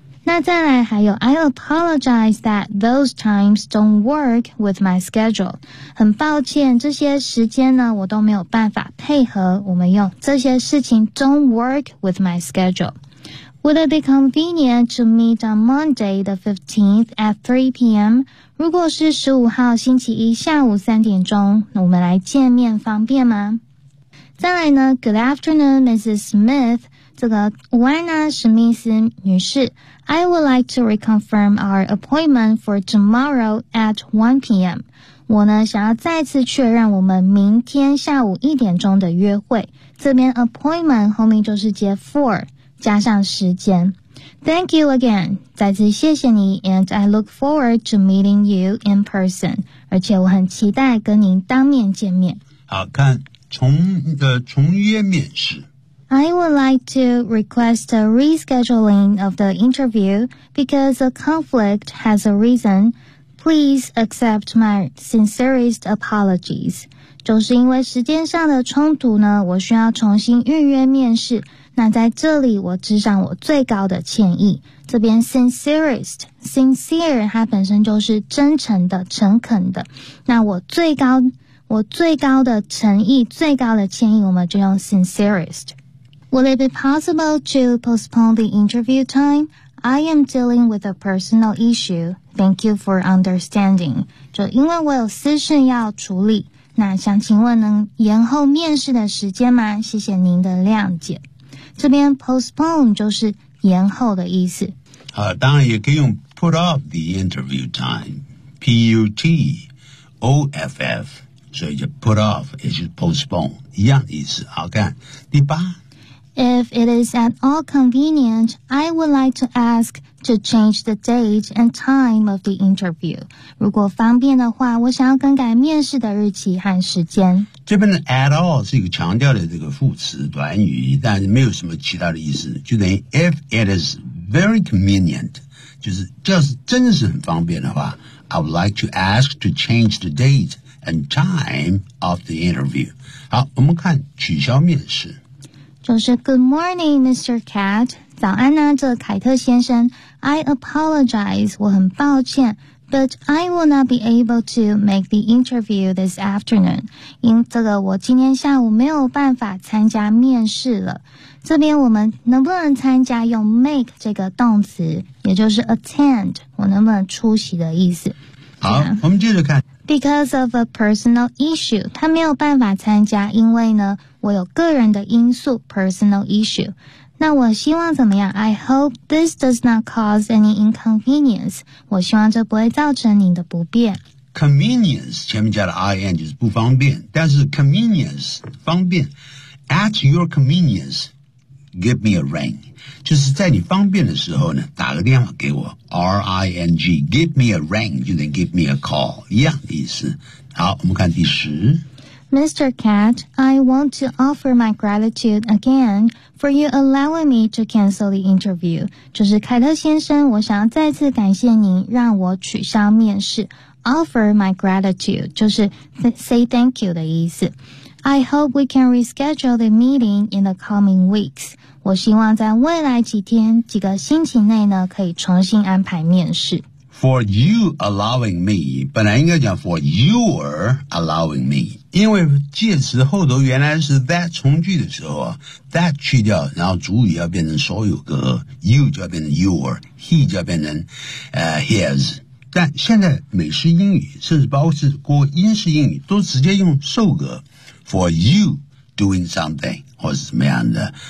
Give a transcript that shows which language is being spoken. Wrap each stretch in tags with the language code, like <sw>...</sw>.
<zh>那再来还有</zh> <en>I apologize that those times don't work with my schedule，</en> <zh>很抱歉这些时间呢我都没有办法配合，我们用这些事情</zh> <en>don't work with my schedule。 Would it be convenient to meet on Monday the 15th at 3 p.m.</en> <zh>如果是15号星期一下午3点钟，我们来见面方便吗？再来呢</zh> <en>Good afternoon Mrs. Smith，</en> <zh>这个午安呢史密斯女士，</zh> <en>I would like to reconfirm our appointment for tomorrow at 1 p.m.</en> <zh>我呢想要再次确认我们明天下午1点钟的约会。这边 appointment 后面就是接 for 加上时间。</zh> <en>Thank you again，</en> <zh>再次谢谢你</zh> <en>，and I look forward to meeting you in person。</en> <zh>而且我很期待跟您当面见面。好看，从约面试。</zh> <en>I would like to request a rescheduling of the interview because a conflict has arisen. Please accept my sincerest apologies.</en> <zh>就是因为时间上的冲突呢，我需要重新预约面试。那在这里我致上我最高的歉意。这边 sincere 它本身就是真诚的、诚恳的。那我最高的诚意、最高的歉意，我们就用 sincerest。</zh> <en>Will it be possible to postpone the interview time? I am dealing with a personal issue. Thank you for understanding.</en> <zh>就因为我有私事要处理，那想请问能延后面试的时间吗？谢谢您的谅解。这边 postpone 就是延后的意思。当然也可以用</zh> <en>put off the interview time. P-U-T-O-F-F.</en> <zh>所以就 put off 也就是 postpone 一样的意思。好看，第八。</zh> <en>If it is at all convenient, I would like to ask to change the date and time of the interview.</en> <zh>如果方便的话，我想要更改面试的日期和时间。这边的 at all 是一个强调的这个副词短语，但是没有什么其他的意思，就等于</zh> <en>if it is very convenient，</en> <zh>就是真的是很方便的话，</zh> <en>I would like to ask to change the date and time of the interview.</en> <zh>好，我们看取消面试。就是</zh> <en>Good morning, Mr. Cat.</en> <zh>早安呢，这凯特先生。</zh> <en>I apologize,</en> <zh>我很抱歉。</zh> <en>But I will not be able to make the interview this afternoon.</en> <zh>因这个我今天下午没有办法参加面试了。这边我们能不能参加用 make 这个动词，也就是 attend， 我能不能出席的意思。好，我们接着看。</zh> <en>Because of a personal issue，</en> <zh>他没有办法参加，因为呢，我有个人的因素 personal issue。那我希望怎么样</zh> <en>？I hope this does not cause any inconvenience。</en> <zh>我希望这不会造成您的不便。 Convenience 前面加了 ing 就是不方便，但是 convenience 方便。</zh> <en>At your convenience， give me a ring，</en> <zh>就是在你方便的时候呢，打个电话给我。</zh> <en>R-I-N-G， give me a ring</en> <zh>就等于</zh> <en>give me a call</en> <zh>一样的意思。好，我们看第十。</zh> <en>Mr. Cat, I want to offer my gratitude again for you allowing me to cancel the interview.</en> <zh>就是凯特先生，我想要再次感谢您让我取消面试。</zh> <en>Offer my gratitude</en> <zh>就是</zh> <en>say thank you</en> <zh>的意思。</zh> <en>I hope we can reschedule the meeting in the coming weeks.</en> <zh>我希望在未来几天、几个星期内呢，可以重新安排面试。</zh> <en>For you allowing me，</en> <zh>本来应该讲</zh> <en>for your allowing me，</en> <zh>因为介词后头原来是 that 从句的时候 that 去掉，然后主语要变成所有格， you 就要变成 your， he 就要变成his， 但现在美式英语甚至包括是过英式英语都直接用受格</zh> <en>for you doing something</en> <zh>或是怎么样的。</zh>